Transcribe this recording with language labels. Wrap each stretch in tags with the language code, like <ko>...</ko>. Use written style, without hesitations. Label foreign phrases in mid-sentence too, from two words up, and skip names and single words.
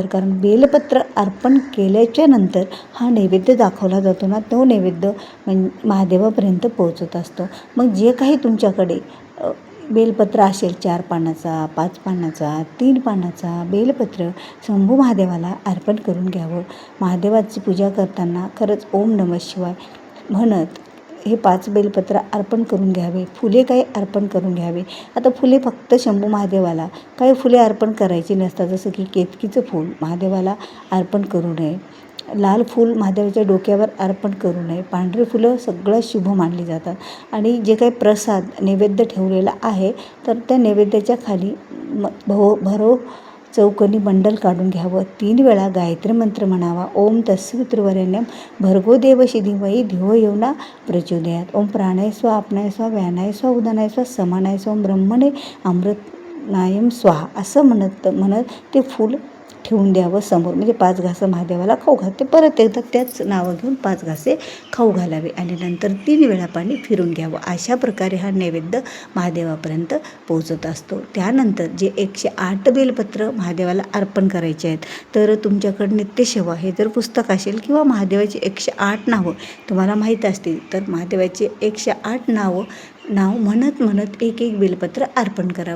<mr>कारण बेलपत्र अर्पण केल्याच्या नंतर हा नैवेद्य दाखवला जातो ना, तो नैवेद्य महादेवापर्यंत पोहोचत असतो. मग जे काही तुमच्याकडे बेलपत्र असेल, 4 पानाचा, 5 पानाचा, 3 पानाचा बेलपत्र शंभू महादेवाला अर्पण करून घ्यावं. महादेवाची पूजा करताना खरंच</mr> <sa>ओम नमः शिवाय</sa> <mr>म्हणत हे 5 बेलपत्र अर्पण करून घ्यावे. फुले काही अर्पण करून घ्यावे. आता फुले फक्त शंभू महादेवाला काही फुले अर्पण करायची नसतात. जसं की केतकीचं फूल महादेवाला अर्पण करू नये, लाल फूल महादेवाच्या डोक्यावर अर्पण करू नये, पांढरी फुलं सगळं शुभ मानली जातात. आणि जे काही प्रसाद नैवेद्य ठेवलेला आहे तर त्या नैवेद्याच्या खाली भरो चौकोनी बंडल काढून घ्यावं. 3 वेळा गायत्री मंत्र म्हणावा.</mr> <sa>ओम तत्सवितुर्वरेण्यं भर्गो देवस्य धीमहि धियो यो नः प्रचोदयात्. ओम प्राणाय स्वाहा, आपणाय स्वाहा, व्यानाय स्वाहा, उदानाय स्वाहा, समानाय स्वाहा, ओम ब्रह्मणे अमृतनायं स्वाहा</sa> <mr>असं म्हणत ते फूल ठेवून द्यावं समोर. म्हणजे 5 घासं महादेवाला खाऊ घालते. परत एकदा त्याच नावं घेऊन 5 घासे खाऊ घालावे आणि नंतर 3 वेळा पाणी फिरून घ्यावं. अशा प्रकारे हा नैवेद्य महादेवापर्यंत पोहोचत असतो. त्यानंतर जे 108 बेलपत्र महादेवाला अर्पण करायचे आहेत, तर तुमच्याकडे नित्यसेवा हे जर पुस्तक असेल किंवा महादेवाची 108 नावं तुम्हाला माहीत असतील तर महादेवाची 108 नाव म्हणत एक बेलपत्र अर्पण करावं.</mr>